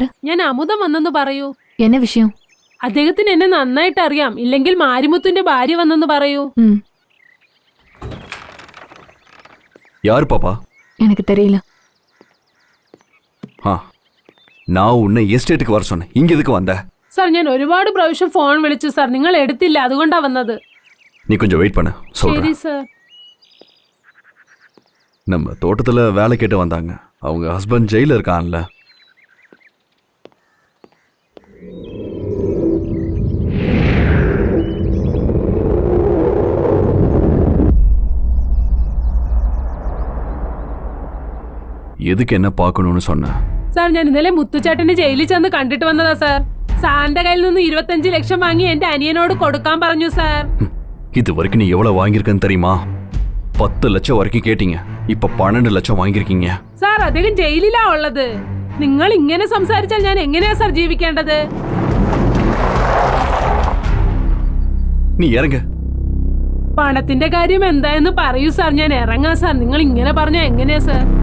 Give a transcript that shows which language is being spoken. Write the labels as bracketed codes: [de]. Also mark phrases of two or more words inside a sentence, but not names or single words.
[ml] ഞാൻ അമുദം വന്നെന്ന് പറയൂ. [ta] என்ன விஷயம்? [ml] അദ്ദേഹത്തിന് എന്നെ നന്നായിട്ട് അറിയാം. ഇല്ലെങ്കിൽ മാരിമുത്തിന്റെ ഭാര്യ വന്നെന്ന് പറയൂ. [ta] யார் பாப்பா? எனக்கு தெரியல. நான் உன்னை எஸ்டேட்டுக்கு வர சொன்னேன், இங்க எதுக்கு வந்த? [ml] സാർ ഞാൻ ഒരുപാട് പ്രാവശ്യം ഫോൺ വിളിച്ചു സാർ, നിങ്ങൾ എടുത്തില്ല, അതുകൊണ്ടാ വന്നത്. [ta] நீ கொஞ்சம் வெயிட் பண்ண, [ml] ശരി [ta] சொல்றேன். [ml] സാർ. [ta] நம்ம தோட்டத்துல வேலை கேட்டு வந்தாங்க. அவங்க ஹஸ்பண்ட் ஜெயில இருக்கான்ல. எதுக்கு என்ன பார்க்கணும்னு சொன்ன? [ml] സാർ ഞാൻ ഇന്നലെ മുത്തുച്ചേട്ടന്റെ ജയിലിൽ ചെന്ന് കണ്ടിട്ട് വന്നതാ സാർ. സാറിന്റെ കയ്യിൽ നിന്ന് 25 ലക്ഷം വാങ്ങി എന്റെ അനിയനോട് കൊടുക്കാൻ പറഞ്ഞു സാർ. [ta] இது வரைக்கும் நீ எவ்வளவு வாங்கியிருக்கன்னு தெரியுமா? 10 லட்சம் வரைக்கும் கேட்டீங்க, இப்ப 12 லட்சம் வாங்கியிருக்கீங்க. [ml] സാർ അദ്ദേഹം ജയിലിലാ ഉള്ളത്. നിങ്ങൾ ഇങ്ങനെ സംസാരിച്ചാൽ ഞാൻ എങ്ങനെയാ സാർ ജീവിക്കേണ്ടത്? [ta] நீ இறங்க. [ml] പണത്തിന്റെ കാര്യം എന്തായെന്ന് പറയൂ സാർ, ഞാൻ ഇറങ്ങാം സാർ. നിങ്ങൾ ഇങ്ങനെ പറഞ്ഞാൽ എങ്ങനെയാ സാർ?